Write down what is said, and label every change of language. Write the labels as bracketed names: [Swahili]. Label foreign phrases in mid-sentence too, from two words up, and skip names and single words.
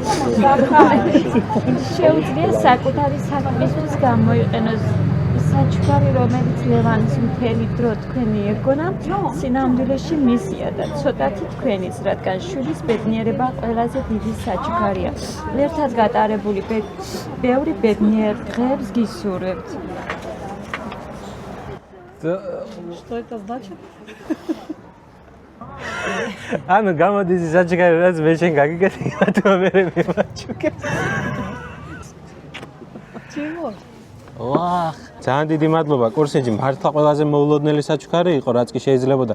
[Georgian] შეუძლია საკუთარი საქმისთვის გამოიყენოს საჩუქარი, რომელიც ლევანის მთელი დრო თქვენი ეგონა, სინამდვილეში მისია და ცოტათი თქვენის, რადგან შვილის ბედნიერება ყველაზე დიდი საჩუქარია. ერთად გატარებული ბევრი ბედნიერ დღეებს გისურვებთ. [Russian] Что это значит? [Georgian] ანუ გამოდის საჩუქარი, რაც მე შენ გაგიკეთე, თუ მე მევაჩუქე. [Russian] Чего? [Georgian] ვახ, ძალიან დიდი მადლობა კურსიჯი, მართლა ყველაზე მოულოდნელი საჩუქარი იყო, რაც კი შეიძლებოდა.